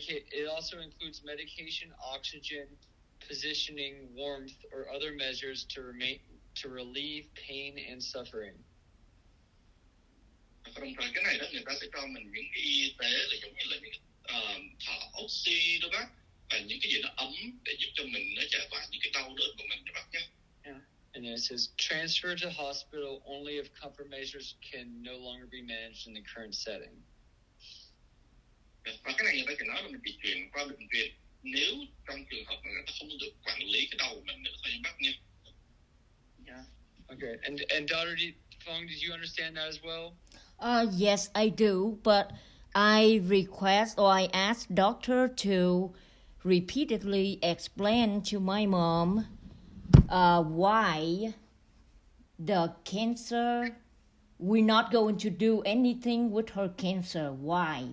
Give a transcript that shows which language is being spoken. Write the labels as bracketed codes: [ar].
[en] It also includes medication, oxygen, positioning, warmth, or other measures to relieve pain and suffering. [vi] Và đồng thời cái này đó người ta sẽ cho mình những cái y tế là giống như là những thở oxy đó bác, và những cái gì nó ấm để giúp cho mình nó giải tỏa những cái đau đớn của mình đó bác nhé. [en] Yeah. And then it says transfer to hospital only if comfort measures can no longer be managed in the current setting. [vi] Và cái này người ta chỉ nói là mình chỉ chuyển qua bệnh viện nếu trong trường hợp mà người ta không được quản lý cái đầu của mình nữa thôi bác nhé. Dạ. [en] Okay, and daughter, Phong, did you understand that as well? Yes, I do, but I request or I ask doctor to repeatedly explain to my mom why the cancer, we're not going to do anything with her cancer. Why?